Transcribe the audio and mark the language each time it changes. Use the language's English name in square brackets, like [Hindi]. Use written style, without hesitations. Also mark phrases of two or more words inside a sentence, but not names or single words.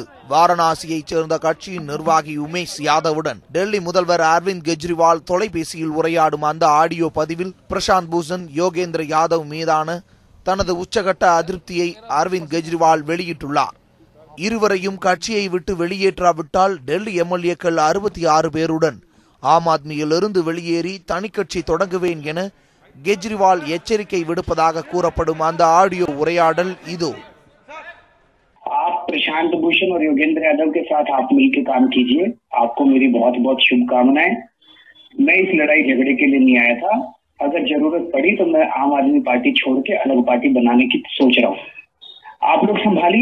[Tamil] வாரணாசியைச் சேர்ந்த கட்சியின் நிர்வாகி உமேஷ் யாதவுடன் டெல்லி முதல்வர் அரவிந்த் கெஜ்ரிவால் தொலைபேசியில் உரையாடும் அந்த ஆடியோ பதிவில் பிரசாந்த் பூஷன் யோகேந்திர யாதவ் மீதான தனது உச்சகட்ட அதிருப்தியை அரவிந்த் கெஜ்ரிவால் வெளியிட்டுள்ளார். இருவரையும் கட்சியை விட்டு வெளியேற்றாவிட்டால் டெல்லி எம்எல்ஏக்கள் 66 பேருடன் ஆம் ஆத்மியிலிருந்து வெளியேறி தனிக்கட்சி தொடங்குவேன் என கெஜ்ரிவால் எச்சரிக்கை விடுப்பதாக கூறப்படும் அந்த ஆடியோ உரையாடல் இதோ. [Hindi] आप प्रशांत भूषण और योगेंद्र यादव के साथ आप मिलकर काम कीजिए. आपको मेरी बहुत बहुत शुभकामनाएं. मैं इस लड़ाई झगड़े के लिए नहीं आया था. अगर जरूरत पड़ी तो मैं आम आदमी पार्टी छोड़ के अलग पार्टी बनाने की सोच रहा हूँ. आप लोग संभालिए.